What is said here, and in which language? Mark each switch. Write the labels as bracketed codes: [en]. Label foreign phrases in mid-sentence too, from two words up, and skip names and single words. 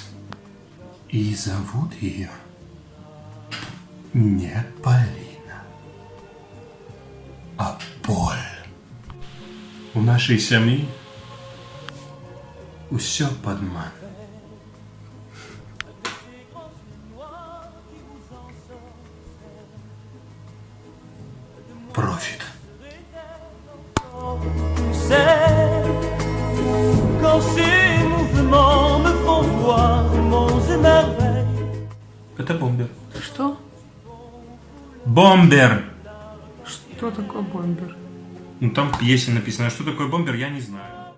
[ru] И зовут ее не Полина, а Поль. У нашей семьи [be] усё падман. [ru] Профит. [fr] Quand ces mouvements me font voir monts et merveilles. [ru] Это бомбер. Что? Бомбер! Что такое бомбер? Ну там в пьесе написано, что такое бомбер, я не знаю.